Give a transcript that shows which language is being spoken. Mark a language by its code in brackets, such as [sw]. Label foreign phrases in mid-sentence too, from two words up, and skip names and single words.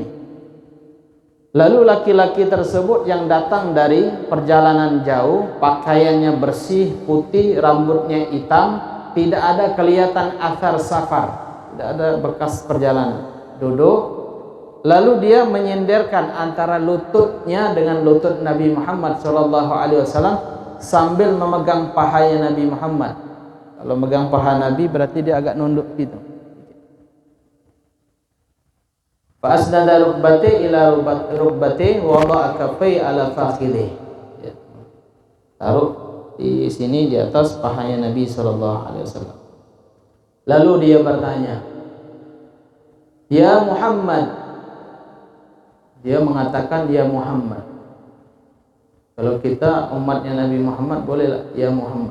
[id] Lalu laki-laki tersebut yang datang dari perjalanan jauh, pakaiannya bersih, putih, rambutnya hitam, tidak ada kelihatan [ar] أثر سفر, [id] tidak ada bekas perjalanan. Duduk, lalu dia menyenderkan antara lututnya dengan lutut Nabi Muhammad SAW sambil memegang pahanya Nabi Muhammad. Kalau megang paha Nabi berarti dia agak nunduk gitu. [ar] فأسند ركبته إلى ركبته ووضع كفيه على فخذيه. [id] Taruh di sini di atas pahanya Nabi SAW. Lalu dia bertanya, "Ya Muhammad." Dia mengatakan ya Muhammad. Kalau kita umatnya Nabi Muhammad boleh ya Muhammad?